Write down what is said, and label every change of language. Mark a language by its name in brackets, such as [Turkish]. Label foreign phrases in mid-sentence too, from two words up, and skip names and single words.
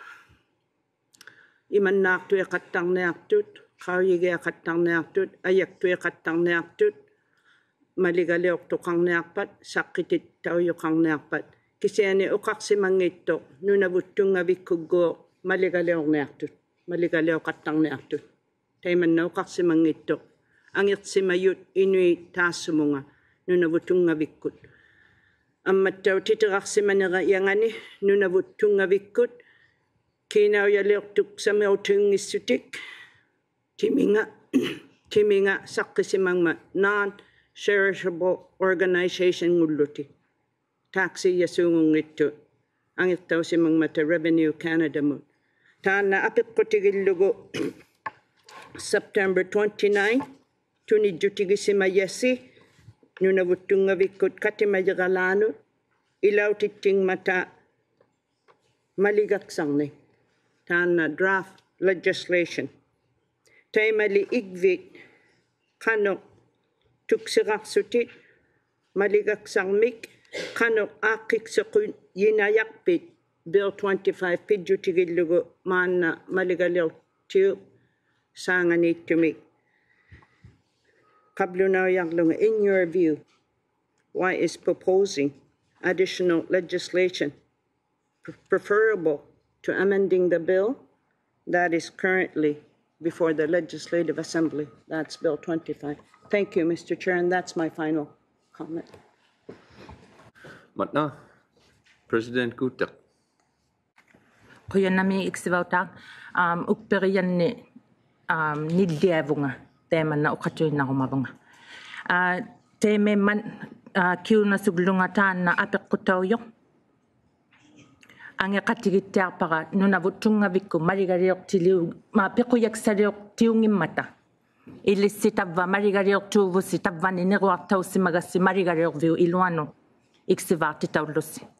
[Inuktitut] imannaartuiqattarniartut qauyigiaqattarniartut ajaktuiqattarniartut maligaliortuqarniarpat saqqitit tauyuqarniarpat kisiani uqarsimangitto nunavuttungavikkugguuq maligaliorqattarniartut taimanna uqarsimangitto angirtsimayut inui taassumunga nunavuttungavikkut ammattau titerarsimanera yangani nunavuttungavikkut kiinauyaliortuk samiutungissutik timinga saqqisimanma [English] non-charitable organization [Inuktitut] ngulluti taxi yasungungittu angirtausimangmata Revenue Canada mut taanna apiqqutigillugu September 29 tunijjutigissimayassi nunavuttungavikkut katimajiqalaanut ilautittingmata maligaksarni taanna [English] draft legislation [Inuktitut] taimali igvit qanoq tuksiqarsutit maligaksarmik qanoq aaqqiksequn yinayaqpit bill 25 pidjutigillugu maanna maligaliortiu saanganiittumik [English] in your view, why is proposing additional legislation preferable to amending the bill that is currently before the Legislative Assembly? That's Bill 25. Thank you, Mr. Chair, and that's my final comment. [Inuktitut] Matna, President Kotierk. Quyannami iksivauta upperianni nilliavunga teemanna uqatuinnarumavunga teememman kiunasuglunga taanna apeqqutauyo angeqatigittiarpaqa nunavuttungavikku maligaliortiliu ma pequyaksaliortiungimmata ilissitavva maligaliortuuvussi tavvani neruartaussimagassi maligaliorviu iluanu iksivaartitaullussi